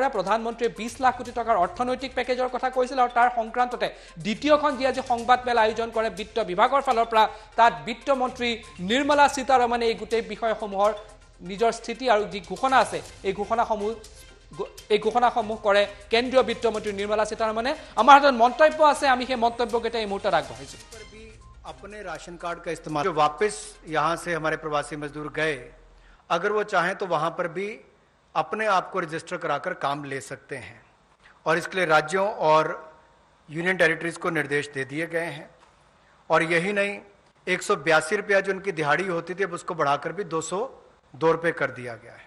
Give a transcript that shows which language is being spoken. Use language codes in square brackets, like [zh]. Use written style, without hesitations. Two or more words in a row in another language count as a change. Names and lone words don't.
[as] প্ৰধানমন্ত্ৰীয়ে 20 লাখ কোটি টকাৰ অৰ্থনৈতিক পেকেজৰ কথা কৈছিল আৰু তাৰ সংক্ৰান্ততে দ্বিতীয়খন যি আজি সংবাদমেল আয়োজন কৰে বিত্ত বিভাগৰ ফালৰ পৰা, তাত বিত্তমন্ত্ৰী নিৰ্মলা সীতাৰমণে এই গোটেই বিষয়সমূহৰ নিজৰ স্থিতি আৰু যি ঘোষণা আছে এই ঘোষণাসমূহ কৰে কেন্দ্ৰীয় বিত্তমন্ত্ৰী নিৰ্মলা সীতাৰমণে। আমাৰ হাতত মন্তব্য আছে, আমি সেই মন্তব্যকেইটা এই মুহূৰ্তত আগবঢ়াইছোঁ। [hi] अपने राशन कार्ड का इस्तेमाल जो वापस यहाँ से हमारे प्रवासी मजदूर गए, अगर वो चाहें तो वहाँ पर भी अपने आप को रजिस्टर कराकर काम ले सकते हैं और इसके लिए राज्यों और [en] union territories [hi] को निर्देश दे दिए गए हैं। और यही नहीं, 182 रुपया जो उनकी दिहाड़ी होती थी अब उसको बढ़ाकर भी 202 रुपये कर दिया गया है।